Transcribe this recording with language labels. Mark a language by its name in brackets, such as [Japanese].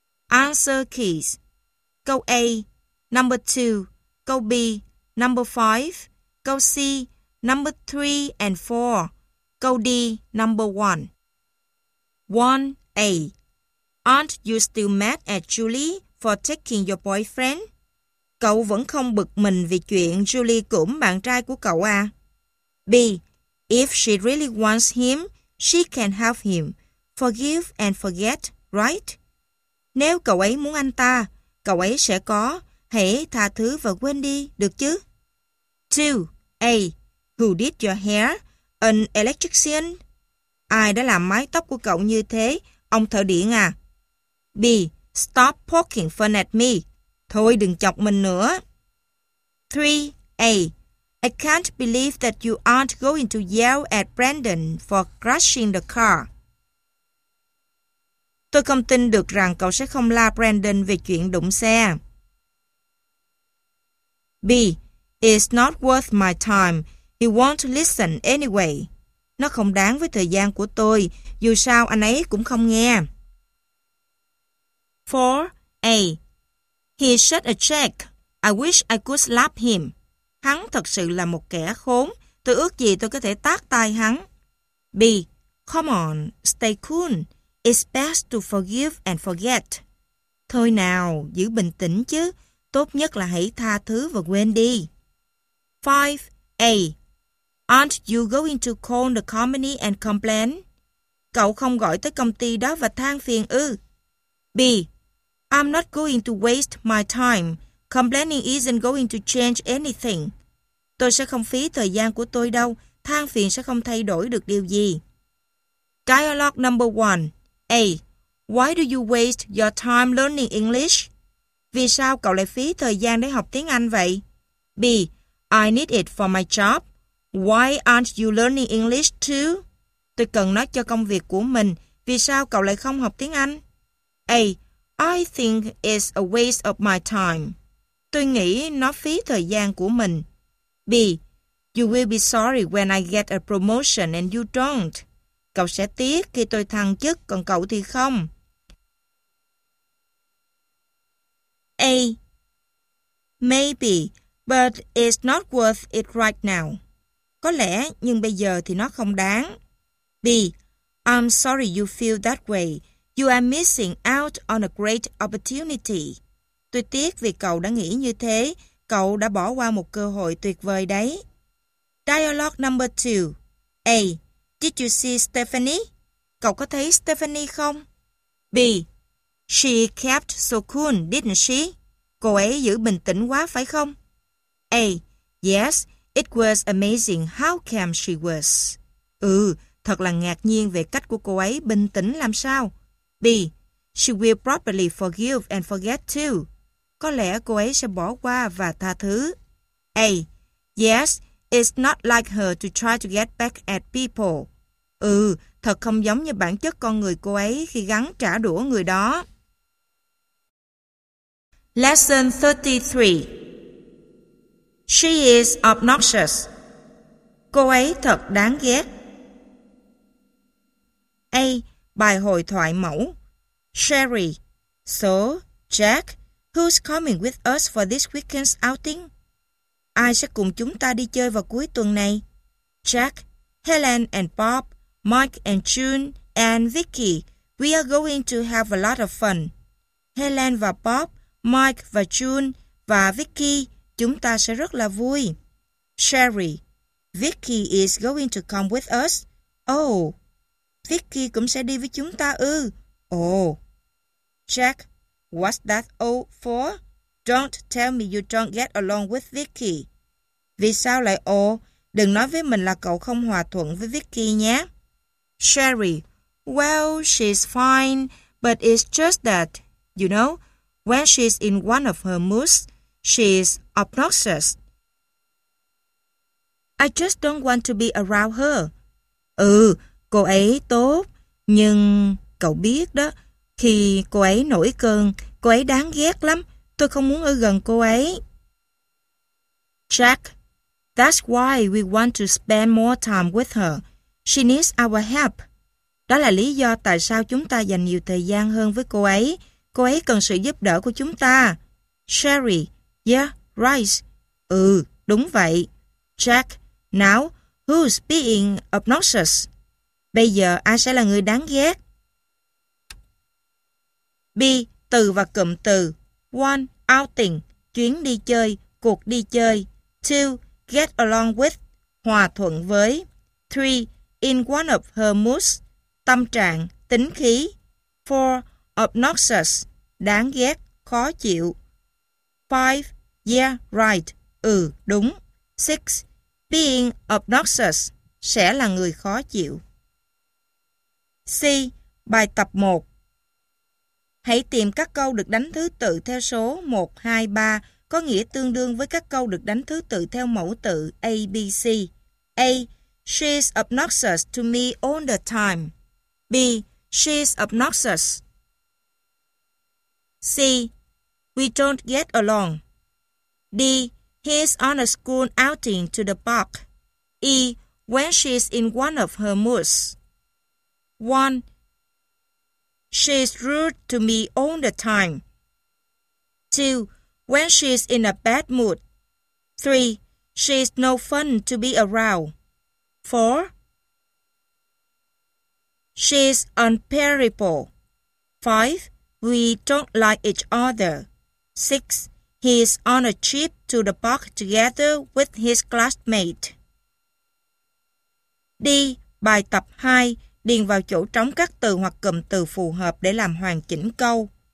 [English] Answer keys. Câu A, number 2. Câu B, number 5. Câu C, number 3 and 4. Câu D, number 1. 1. A. Aren't you still mad at Julie for taking your boyfriend? [Vietnamese] Cậu vẫn không bực mình vì chuyện Julie cưỡng bạn trai của cậu à? [English] B. If she really wants him, she can have him. Forgive and forget, right? [Vietnamese] Nếu cậu ấy muốn anh ta, cậu ấy sẽ có. Hãy tha thứ và quên đi, được chứ? [English] 2. A. Who did your hair? An electrician? [Vietnamese] Ai đã làm mái tóc của cậu như thế? Ông thợ điện à? [English] B. Stop poking fun at me. [Vietnamese] Thôi đừng chọc mình nữa. [English] 3. A. I can't believe that you aren't going to yell at Brandon for crashing the car. [Vietnamese] Tôi không tin được rằng cậu sẽ không la Brandon về chuyện đụng xe. [English] B. It's not worth my time. He won't listen anyway. [Vietnamese] Nó không đáng với thời gian của tôi. Dù sao anh ấy cũng không nghe. [English] 4. A. He shot a check. I wish I could slap him. [Vietnamese] Hắn thật sự là một kẻ khốn. Tôi ước gì tôi có thể tát tai hắn. [English] B. Come on, stay cool. It's best to forgive and forget. [Vietnamese] Thôi nào, giữ bình tĩnh chứ. Tốt nhất là hãy tha thứ và quên đi. [English] 5. A. Aren't you going to call the company and complain? [Vietnamese] Cậu không gọi tới công ty đó và than phiền ư? [English] B. I'm not going to waste my time. Complaining isn't going to change anything. [Vietnamese] Tôi sẽ không phí thời gian của tôi đâu. Than phiền sẽ không thay đổi được điều gì. [English] Dialogue number 1. A. Why do you waste your time learning English? [Vietnamese] Vì sao cậu lại phí thời gian để học tiếng Anh vậy? [English] B. I need it for my job. Why aren't you learning English too? [Vietnamese] Tôi cần nó cho công việc của mình. Vì sao cậu lại không học tiếng Anh? [English] A. I think it's a waste of my time. [Vietnamese] Tôi nghĩ nó phí thời gian của mình. [English] B. You will be sorry when I get a promotion and you don't. [Vietnamese] Cậu sẽ tiếc khi tôi thăng chức, còn cậu thì không. [English] A. Maybe, but it's not worth it right now. [Vietnamese] Có lẽ, nhưng bây giờ thì nó không đáng. [English] B. I'm sorry you feel that way. You are missing out on a great opportunity. [Vietnamese] Tôi tiếc vì cậu đã nghĩ như thế. Cậu đã bỏ qua một cơ hội tuyệt vời đấy. [English] Dialogue number 2. A. Did you see Stephanie? [Vietnamese] Cậu có thấy Stephanie không? [English] B. She kept so cool, didn't she? [Vietnamese] Cô ấy giữ bình tĩnh quá phải không? [English] A. Yes, it was amazing how calm she was. [Vietnamese] Ừ, thật là ngạc nhiên về cách của cô ấy bình tĩnh làm sao. [English] B. She will probably forgive and forget too. [Vietnamese] Có lẽ cô ấy sẽ bỏ qua và tha thứ. [English] A. Yes, it's not like her to try to get back at people. [Vietnamese] Ừ, thật không giống như bản chất con người cô ấy khi gắng trả đũa người đó. [English] Lesson 33. She is obnoxious. [Vietnamese] Cô ấy thật đáng ghét. A. Bài hội thoại mẫu. Sherry. [English] So, Jack, who's coming with us for this weekend's outing? [Vietnamese] Ai sẽ cùng chúng ta đi chơi vào cuối tuần này? [English] Jack, Helen and Bob, Mike and June and Vicky, we are going to have a lot of fun. [Vietnamese] Helen và Bob, Mike và June và Vicky, chúng ta sẽ rất là vui. [English] Sherry, Vicky is going to come with us. [Vietnamese] Oh, Vicky cũng sẽ đi với chúng ta ư? [English] Oh. Jack, what's that oh for? Don't tell me you don't get along with Vicky. [Vietnamese] Vì sao lại ồ? Đừng nói với mình là cậu không hòa thuận với Vicky nhé. [English] Sherry, well, she's fine, but it's just that, you know, when she's in one of her moods, she's obnoxious. I just don't want to be around her. [Vietnamese] Ừ, cô ấy tốt, nhưng cậu biết đó, khi cô ấy nổi cơn, cô ấy đáng ghét lắm. Tôi không muốn ở gần cô ấy. [English] Jack, that's why we want to spend more time with her. She needs our help. [Vietnamese] Đó là lý do tại sao chúng ta dành nhiều thời gian hơn với cô ấy. Cô ấy cần sự giúp đỡ của chúng ta. [English] Sherry, yeah, right. [Vietnamese] Ừ, đúng vậy. [English] Jack, now, who's being obnoxious? [Vietnamese] Bây giờ ai sẽ là người đáng ghét? B. Từ và cụm từ. 1. Outing, chuyến đi chơi, cuộc đi chơi. 2. [English] Get along with, [Vietnamese] hòa thuận với. 3. [English] In one of her moods, [Vietnamese] tâm trạng, tính khí. 4. Obnoxious, đáng ghét, khó chịu. 5. [English] Yeah, right, [Vietnamese] ừ, đúng. 6. [English] Being obnoxious, [Vietnamese] sẽ là người khó chịu. C. Bài tập 1. Hãy tìm các câu được đánh thứ tự theo số 1, 2, 3 có nghĩa tương đương với các câu được đánh thứ tự theo mẫu tự A, B, C. [English] A. She's obnoxious to me all the time. B. She's obnoxious. C. We don't get along. D. He's on a school outing to the park. E. When she's in one of her moods. 1. She's rude to me all the time. 2. When she's in a bad mood. 3. She's no fun to be around. 4. She's unbearable. 5. We don't like each other. 6. He's on a trip to the park together with his classmate. [Vietnamese] D. Bài tập 2. Điền vào chỗ trống các từ hoặc cụm từ phù hợp để làm hoàn chỉnh câu.